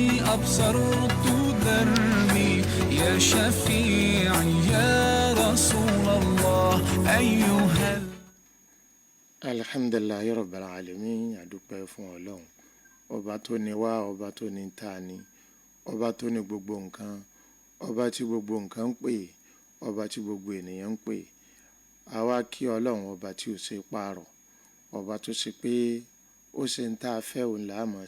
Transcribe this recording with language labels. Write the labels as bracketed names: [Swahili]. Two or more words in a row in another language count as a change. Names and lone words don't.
[Arabic] أبصرت دربي يا شفيعي يا رسول الله أيها الحمد لله رب العالمين [Yoruba] adúpẹ́ fún ọlọ́run ọba tó ní wá ọba tó ní ta ni ọba tó ní gbogbo nǹkan ọba tí gbogbo nǹkan ń pè ọba tí gbogbo ènìyàn ń pè àwa kí ọlọ́run ọba tí ò ṣe pààrọ̀ ọba tó ṣe pé ó ṣe ń tá a fẹ́ òun là á máa